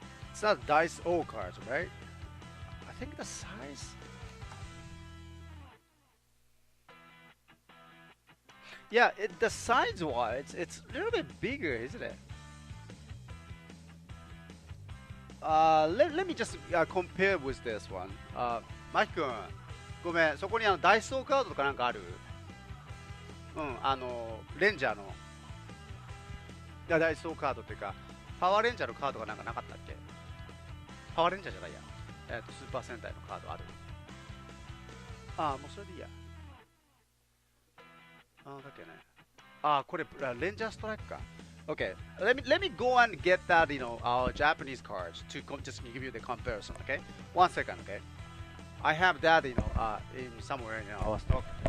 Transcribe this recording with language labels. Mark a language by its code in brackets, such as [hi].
[en] It's not dice O cards, right? think the size. Yeah, the size-wise, it's a little bit bigger, isn't it? Let me just compare with this one. [ja] マキ君、ごめん、そこにダイソーカードとかなんかある？うん、レンジャーの。いや、ダイソーカードっていうか、パワーレンジャーのカードがなんかなかったっけ？パワーレンジャーじゃないや。スーパー戦隊のカードある？もうそれでいいや。だっけね。これ、レンジャーストライクか。 [en] Okay, let me go and get that, our Japanese cards to just give you the comparison, okay? 1 second, okay? I have that, in somewhere in our stock.